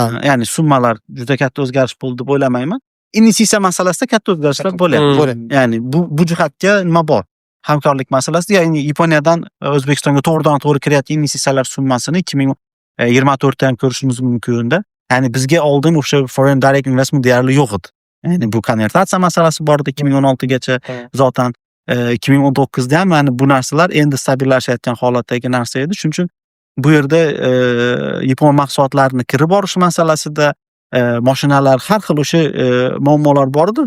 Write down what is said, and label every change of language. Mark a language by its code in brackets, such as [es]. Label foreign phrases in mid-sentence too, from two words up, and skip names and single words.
[uz] Ya'ni summalar juda katta o'zgarish bo'ldi deb o'ylamayman. Investitsiya masalasida katta o'zgarishlar bo'lyapti. Ya'ni bu jihatga nima bor? Hamkorlik masalasida, ya'ni Yaponiyadan O'zbekistonga to'g'ridan-to'g'ri kirayotgan investitsiyalar summasini 2024 da ham ko'rishimiz mumkin-da. Ya'ni bizga oldin o'sha [en] foreign direct investment [uz] deyarli yo'q edi. Ya'ni bu konvertatsiya masalasi bor edi 2016 gacha zotan 2019 da ham mana bu narsalar endi stabillashayotgan holatdagi narsa edi. Shuning uchun bu yerda yapon mahsulotlarini kirib borish masalasida mashinalar har xil o'sha muammolar bor edi.